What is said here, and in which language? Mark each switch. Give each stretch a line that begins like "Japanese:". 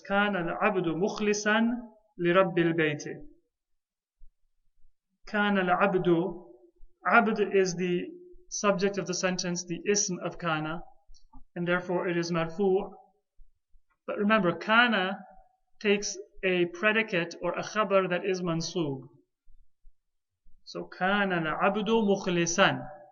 Arabic: كان العبد مخلصا لرب البيت. كان العبد.
English: Abd is the subject of the sentence, the ism of kana, and therefore it is marfu'. But remember, kana takes a predicate or a khabar that is mansub. So
Arabic: كان العبد مخلصا.